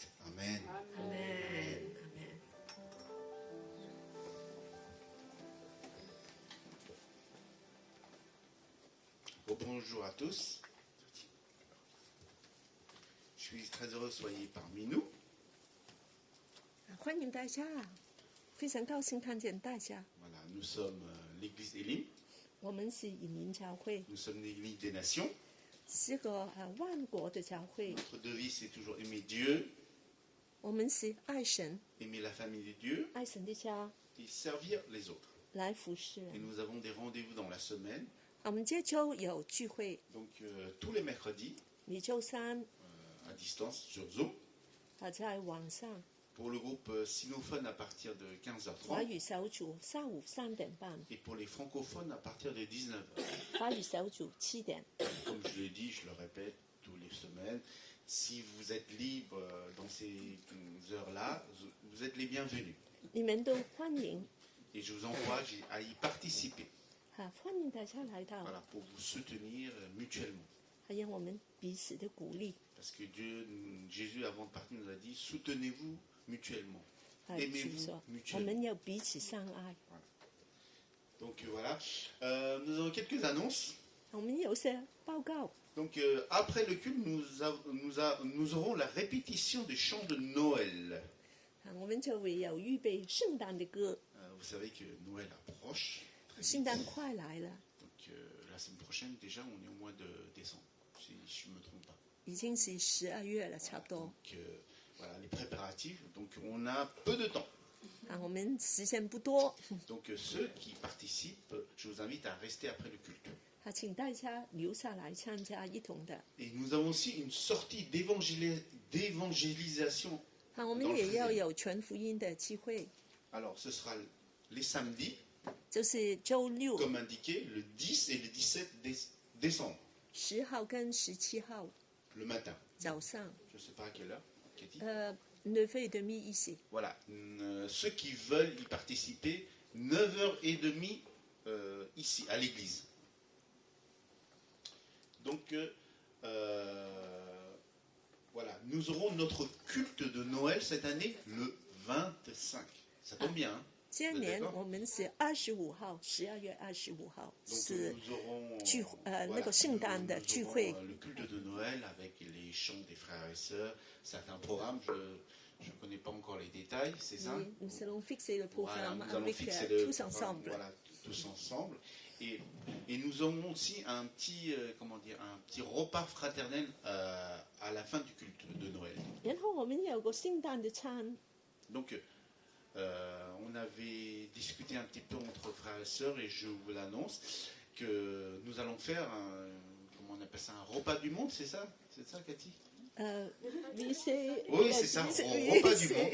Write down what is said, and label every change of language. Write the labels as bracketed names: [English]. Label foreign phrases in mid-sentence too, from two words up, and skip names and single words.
[French] Amen. Amen. Bonjour à tous. Je suis très heureux que vous soyez parmi nous. [Chinese] 欢迎大家，非常高兴看见大家。 [French] Voilà, nous sommes l'église Elim, [Chinese] 我们是以民教会， [French] nous sommes l'église des nations. [Chinese] 是个万国的教会。 [French] Notre devise, c'est toujours aimer Dieu, [Chinese] 我们是爱神， [French] aimer la famille de Dieu [Chinese] 爱神的家， [French] et servir les autres. [Chinese] 来服侍 [French] Et [Chinese] 人。 [French] nous avons des rendez-vous dans la semaine. [Chinese] 我们这周有聚会， [French] Donc tous les mercredis, [Chinese] 每周三 [French] à distance, sur Zoom. [Chinese] 在网上， [French] Pour le groupe sinophone à partir de [Chinese] 华 [French] 15h30. [Chinese] 语小組下午3點半， [French] Et pour les francophones à partir de 19h. [Chinese] 華語小組7點。 [French] Comme je l'ai dit, je le répète tous les semaines, si vous êtes libre dans ces heures-là, vous êtes les bienvenus. [Chinese] 你們都歡迎 [French] Et je vous encourage à y participer. [Chinese] 歡迎大家來到， [French] Voilà, pour vous soutenir mutuellement. [Chinese] 讓我們彼此的鼓勵。 [French] Parce que Jésus, avant de partir, nous a dit, soutenez-vous mutuellement. [Chinese] 主 [French] Aimez-vous [Chinese] 說，我 [French] mutuellement. [Chinese] 們要彼此相愛。 [French] Donc voilà, nous avons quelques annonces. [Chinese] 我們有些報告。 [French] Donc après le culte, nous aurons la répétition des chants de Noël. [Chinese] 我們就會有預備聖誕的歌， [French] Vous savez que Noël approche. Très [Chinese] 聖 [French] vite. [Chinese] 誕快來了， [French] Donc la semaine prochaine, déjà, on est au mois de décembre, si je ne me trompe pas. [Chinese] 已經是12月了，差不多。 [French] Donc voilà, les préparatifs. Donc on a peu de temps. [Chinese] 我們時間不多， [French] Donc ceux qui participent, je vous invite à rester après le culte. [Chinese] 請大家留下來參加一同的。 [French] Et nous avons aussi une sortie d'évangélisation. [Chinese] 我們也要有傳福音的機會， [French] Alors ce sera les samedis, [Chinese] 就是周六 [French] comme indiqué, le 10 et le 17 décembre, [Chinese] 10 號跟17號 [French] le matin. [Chinese] 早上， [French] Je ne sais pas à quelle heure, Cathy. 9h30 ici。 Voilà, ceux qui veulent y participer, 9h30 ici, à l'église. Donc, voilà, nous aurons notre culte de Noël cette année le 25. Ça tombe bien, hein? [Chinese] 今年我們是25號，12月25號 [French] Donc [Chinese] 是 [French] nous aurons [Chinese] 聚 [French] voilà, [Chinese] 那個聖誕的 [French] nous [Chinese] 聚 [French] aurons, [Chinese] 會。 [French] le culte de Noël avec les chants des frères et sœurs, certains programmes, je ne connais pas encore les détails, c'est ça? Oui, nous allons fixer le Voilà, programme nous allons avec fixer tous ensemble. Voilà, tous ensemble. Et nous aurons aussi un petit, comment dire, un petit repas fraternel à la fin du culte de Noël. 然後我們有個聖誕的餐， Donc, on avait discuté un petit peu entre frères et sœurs et je vous l'annonce que nous allons faire un, comment on appelle ça, un repas du monde, c'est ça? C'est ça, Cathy? Oui, c'est ça, repas du monde.